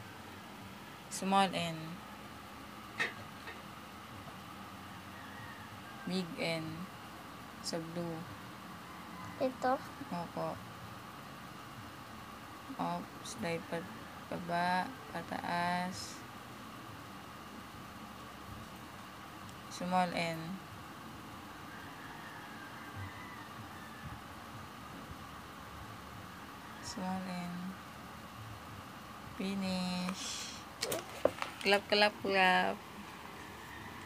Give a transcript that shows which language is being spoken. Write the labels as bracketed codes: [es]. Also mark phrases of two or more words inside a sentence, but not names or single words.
[en] Small N. Big N. [tl] Sa blue. Ito. Opo. Up. Slide baba. Pataas. [en] Small N. Small N. Finish. Clap, clap, clap.